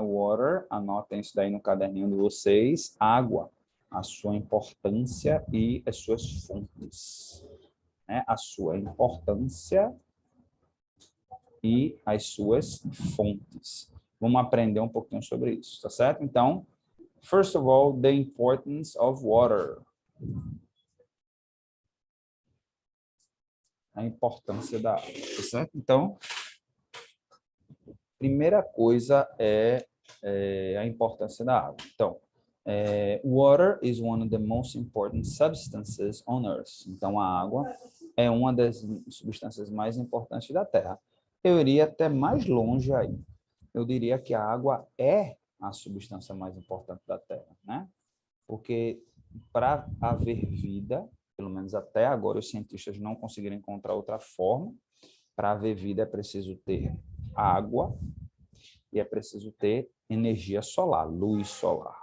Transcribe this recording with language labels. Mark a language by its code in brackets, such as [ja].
[pt] Water, anotem isso daí no caderninho de vocês. Água, a sua importância e as suas fontes, né? A sua importância e as suas fontes. Vamos aprender um pouquinho sobre isso, tá certo? [en] Então, first of all, the importance of water. [pt] A importância da água, tá certo? Então, primeira coisa é a importância da água. [en] Então, water is one of the most important substances on Earth. [pt] Então, a água é uma das substâncias mais importantes da Terra. Eu iria até mais longe aí. Eu diria que a água é a substância mais importante da Terra, né? Porque para haver vida, pelo menos até agora os cientistas não conseguiram encontrar outra forma, para haver vida é preciso ter água e é preciso ter energia solar, luz solar.